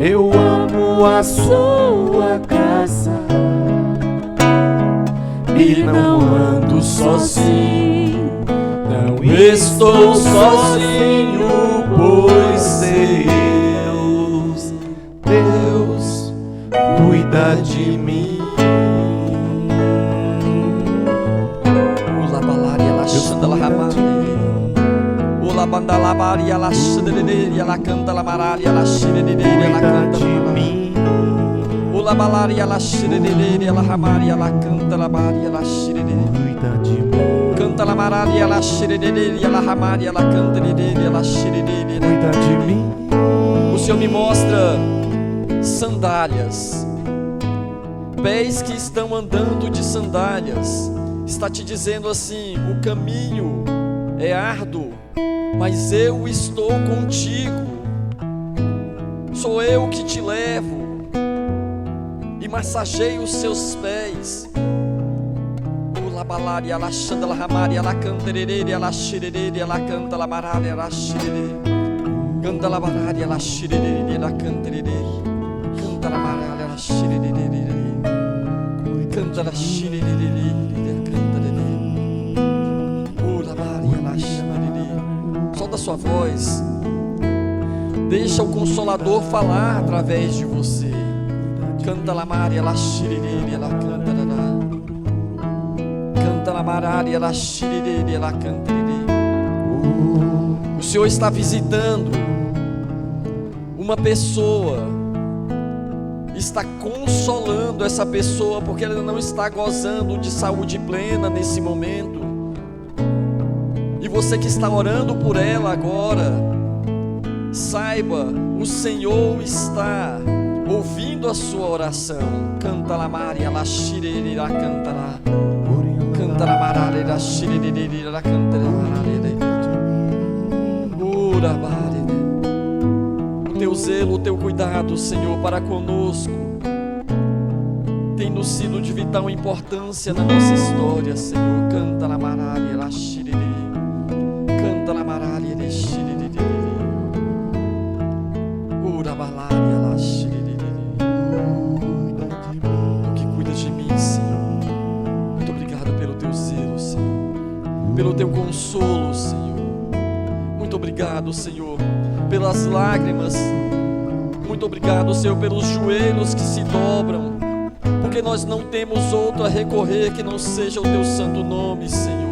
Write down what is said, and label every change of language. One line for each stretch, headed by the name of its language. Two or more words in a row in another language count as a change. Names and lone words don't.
Portuguese: Eu amo a sua casa e não ando sozinho, não estou sozinho, pois Deus cuida de mim. Ula balaria la xanda la ramare. Ula banda la baria la xidere la canta la mararia la xidere la canta Cuida de la mim. Ula balaria la xidere la ramaria la canta la baria la xidere. Cuida de mim. Canta la mararia la xidere la ramaria la canta la xidere. Cuida de mim. O Senhor me mostra sandálias, pés que estão andando de sandálias. Está te dizendo assim: o caminho é árduo, mas eu estou contigo. Sou eu que te levo e massageio os seus pés. la balari, ela chanda la ramari, ela canta rerere, ela xirere, ela canta la marari, ela xirere. Canta la barari, ela xirere, ela canta rerere. Canta la marari, ela xirere. Canta la xirere, canta rerere. Oh, la mari, ela xirere. Solta a sua voz. Deixa o Consolador falar através de você. Canta la Maria, la xiriri, ela canta lá. Canta la Maria, ela xiriri, ela canta. O Senhor está visitando uma pessoa, está consolando essa pessoa porque ela não está gozando de saúde plena nesse momento. E você que está orando por ela agora, saiba, o Senhor está ouvindo a sua oração. Canta la Maria, la xiriri, la canta lá. Canta la Maria, la xiriri, la canta lá. Ora, Maria. O teu zelo, o teu cuidado, Senhor, para conosco tem nos sido de vital importância na nossa história, Senhor. Canta la Maria, la xiriri. Canta la Maria, la xiriri. Ora, Maria, la xiriri. Pelo teu consolo, Senhor. Muito obrigado, Senhor, pelas lágrimas. Muito obrigado, Senhor, pelos joelhos que se dobram, porque nós não temos outro a recorrer que não seja o teu santo nome, Senhor.